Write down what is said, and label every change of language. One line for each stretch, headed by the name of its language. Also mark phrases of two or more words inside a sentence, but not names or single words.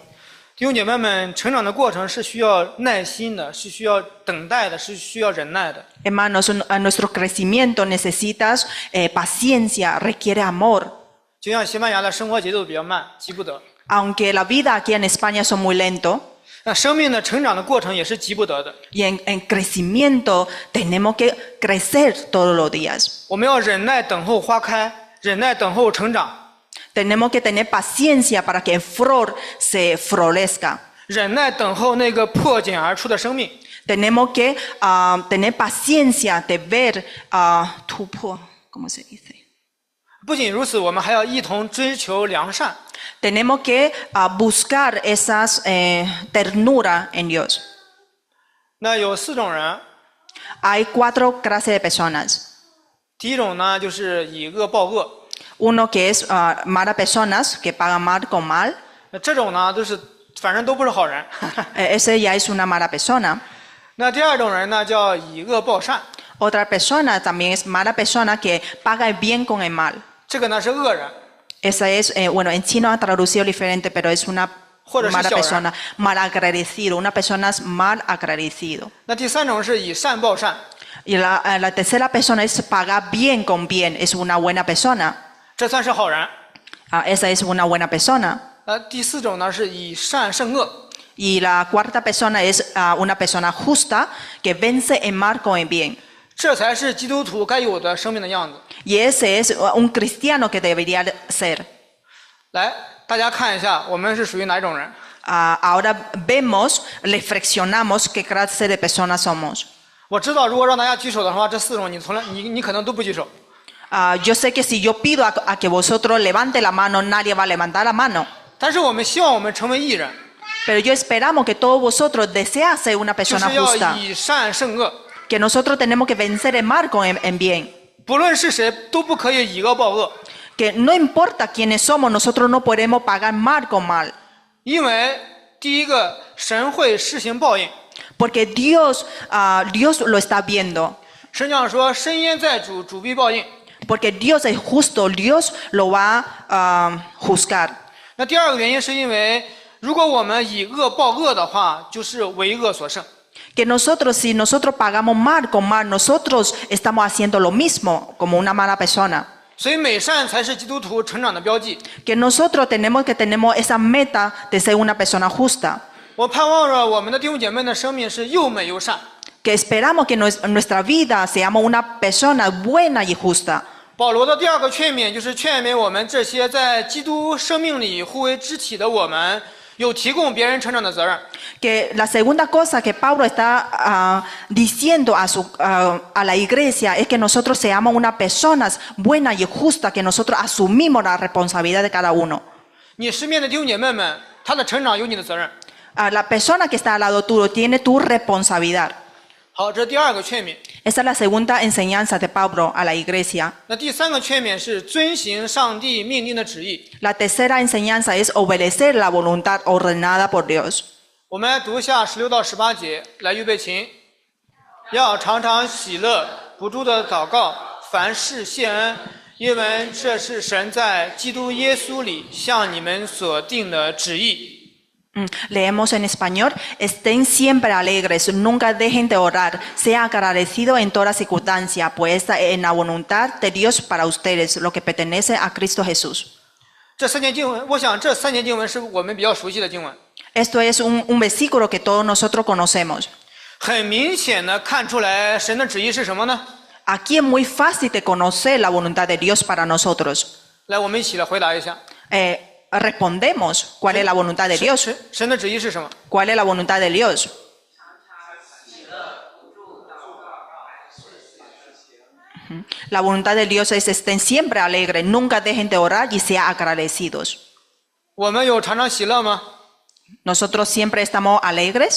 Chinese: 弟兄姐妹们，成长的过程是需要耐心的，是需要等待的，是需要忍耐的。
Spanish: Hermanos, nuestro crecimiento necesita paciencia, requiere amor.
Chinese: 就像西班牙的生活节奏比较慢，急不得。
Spanish: Aunque la vida aquí en España son muy lento,
Chinese: 那生命的成长的过程也是急不得的。
Spanish: y en crecimiento tenemos que crecer todos los días.
Chinese: 我们要忍耐等候花开，忍耐等候成长，
Spanish: Tenemos que tener paciencia para que el flor se florezca.
Chinese: 忍耐等候那个破茧而出的生命。
Spanish: Tenemos que tener paciencia de ver ¿cómo se dice?
Chinese: 不仅如此，我们还要一同追求良善。
Spanish: Tenemos que buscar esas ternura en Dios.
Chinese: 那有4种人，
Spanish: Hay 4 clases de personas.
Chinese: 第一种呢，就是以恶报恶。
Spanish: Uno que es malas personas, que pagan mal con mal.
Chinese: 那这种呢，反正都不是好人。
Spanish: Ese ya es una mala persona.
Chinese: 那第2种人呢，叫以恶报善，
Spanish: Otra persona también es mala persona que paga el bien con el mal.
Chinese: 这个呢是恶人。
Spanish: Esa es, bueno, en chino ha traducido diferente, pero es una mala persona, mal agradecido, una persona mal agradecido.
Chinese: 那第3种是以善报善，
Spanish: Y la tercera persona es pagar bien con bien, es una buena persona.
Chinese: 这算是好人。
Spanish: Esa es una buena persona.
Chinese: 第4种呢是以善胜恶，
Spanish: Y la cuarta persona es una persona justa que vence el mal con el bien.
Chinese: 这才是基督徒该有的生命的样子。
Spanish: Y ese es un cristiano que debería ser.
Chinese: 来，大家看一下，我们是属于哪种人？
Spanish: Ahora vemos, reflexionamos qué clase de personas somos.
Chinese: 我知道，如果让大家举手的话，这4种你可能都不举手。
Spanish: Yo sé que si yo pido a que vosotros levante la mano, nadie va a levantar la mano.
Chinese: 但是我们希望我们成为义人，
Spanish: Pero yo esperamos que todos vosotros desean ser una
Chinese: 就
Spanish: persona
Chinese: 是要
Spanish: justa.
Chinese: 以善胜恶。
Spanish: Que nosotros tenemos que vencer el mal con el bien.
Chinese: 不论是谁，都不可以以恶报恶，
Spanish: Que no importa quiénes somos, nosotros no podemos pagar mal con mal.
Chinese: 因为第一个，神会施行报应。
Spanish: Porque Dios lo está viendo.
Chinese: 圣经上说：“深渊在主，主必报应。”
Spanish: Porque Dios es justo, Dios lo va a juzgar.
Chinese: 那第2个原因是因为，如果我们以恶报恶的话，就是为恶所胜。
Spanish: Que nosotros, si nosotros pagamos mal con mal, nosotros estamos haciendo lo mismo como una mala persona.
Chinese: 所以美善才是基督徒成长的标记。
Spanish: Que nosotros tenemos esa meta de ser una persona justa.
Chinese: 我盼望着我们的弟兄姐妹的生命是又美又善。
Spanish: Que esperamos que en nuestra vida seamos una persona buena y justa.
Chinese: 保罗的第2个劝勉就是劝勉我们这些在基督生命里互为肢体的我们，有提供别人成长的责任。
Spanish: Que la segunda cosa que Pablo está diciendo a la iglesia es que nosotros seamos unas personas buenas y justas, que nosotros asumimos la responsabilidad de cada uno.
Chinese: 你身边的弟兄姐妹们，他的成长有你的责任。
Spanish: La persona que está al lado tuyo tiene tu responsabilidad.
Chinese: 好，这是第2个劝勉。
Spanish: Esa es la segunda enseñanza de Pablo a la iglesia.
Chinese: 那第三个劝勉是遵行上帝命定的旨意。
Spanish: La tercera enseñanza es obedecer la voluntad ordenada por Dios.
Chinese: 我们来读一下16到18节，来预备琴。要常常喜乐，不住的祷告，凡事谢恩，因为这是神在基督耶稣里向你们所定的旨意。
Spanish: Leemos en español, estén siempre alegres, nunca dejen de orar, sea agradecido en toda circunstancia, pues esta es la voluntad de Dios para ustedes, lo que pertenece a Cristo Jesús.
Chinese: 这三节经文，我想这三节经文是我们比较熟悉的经文，
Spanish: Esto es un versículo que todos nosotros conocemos.
Chinese: 很明显的看出来神的旨意是什么呢？
Spanish: Aquí es muy fácil de conocer la voluntad de Dios para nosotros.
Chinese: 来，我们一起来回答一下，
Spanish: Respondemos cuál es la voluntad de Dios.
Chinese: 神的旨意是什么？
Spanish: ¿Cuál es la voluntad de Dios? La voluntad de Dios es estén siempre alegres, nunca dejen de orar y sean agradecidos.
Chinese: 我们有常常喜乐吗？
Spanish: Nosotros siempre estamos alegres,